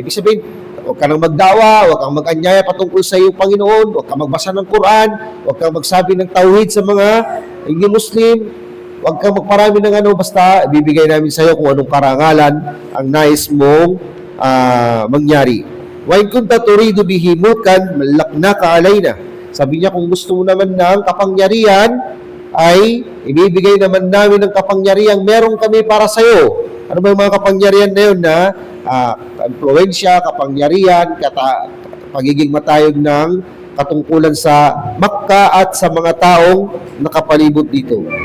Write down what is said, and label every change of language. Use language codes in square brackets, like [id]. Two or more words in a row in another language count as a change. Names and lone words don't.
[tl] Ibig sabihin, huwag ka nang magdawa, huwag kang mag-anyaya patungkol sa iyong Panginoon, huwag kang magbasa ng Quran, huwag kang magsabi ng tauhid sa mga hindi Muslim, huwag kang magparami ng ano, basta bibigay namin sa iyo kung anong karangalan ang nais mong mangyari. [ar] وإن كنت تريد به ملكا ملكناك علينا. [tl] Sabi niya, kung gusto mo naman ng kapangyarihan, ay ibibigay naman namin ng kapangyarihan meron kami para sa iyo. Ano ba yung mga kapangyarihan na yun na influensya, kapangyarihan, pagiging matayog ng katungkulan sa Makkah at sa mga taong nakapalibot dito.